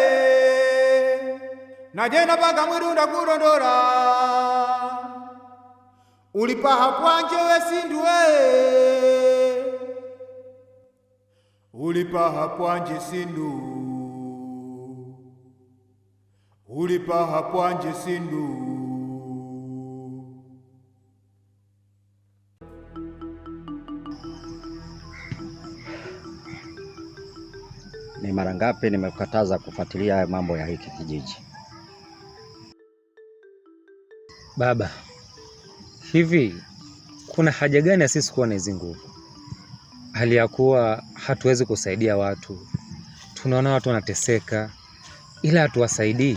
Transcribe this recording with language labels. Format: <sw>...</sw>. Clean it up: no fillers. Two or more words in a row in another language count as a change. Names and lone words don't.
<sw>najena panga mwirunda kurondora ulipaha kwanje we Sindwe ulipaha kwanje Sindu ulipaha kwanje Sindu. Ni mara ngapi nimekukataza kufuatilia mambo ya hiki kijiji? Baba, hivi kuna haja gani ya sisi kuwa na hizo nguvu? Hali ya kuwa hatuwezi kusaidia watu. Tunaona watu wanateseka ila hatuwasaidii.</sw>